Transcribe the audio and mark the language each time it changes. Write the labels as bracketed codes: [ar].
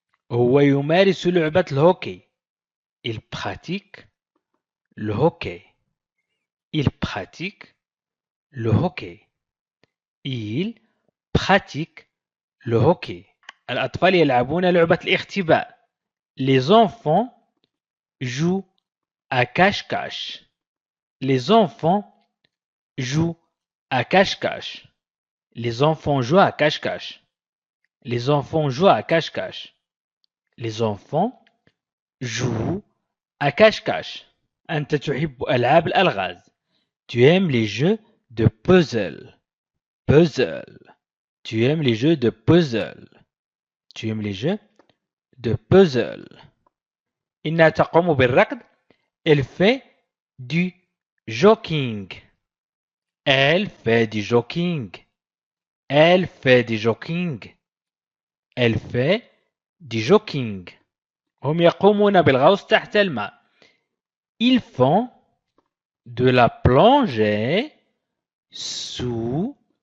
[ar] هو يمارس لعبة الهوكي. [fr] Il pratique le hockey. Il pratique le hockey. Il pratique le hockey. [ar] الأطفال يلعبون لعبة الاختباء. [fr] Les enfants jouent à cache-cache. Les enfants jouent à cache-cache. Les enfants jouent à cache-cache. Les enfants jouent à cache-cache. Les enfants jouent à cache-cache. [ar] أنت تحب ألعاب الألغاز. [fr] Tu aimes les jeux de puzzle. Puzzle. Tu aimes les jeux de puzzle. Tu aimes les jeux de puzzle. [ar] إنها تقوم بالركض. [fr] Elle fait du jogging. Elle fait du jogging. Elle fait du jogging. Elle fait du jogging. [ar] هم يقومون بالغوص تحت الماء. [fr] Ils font de la plongée sous-marine.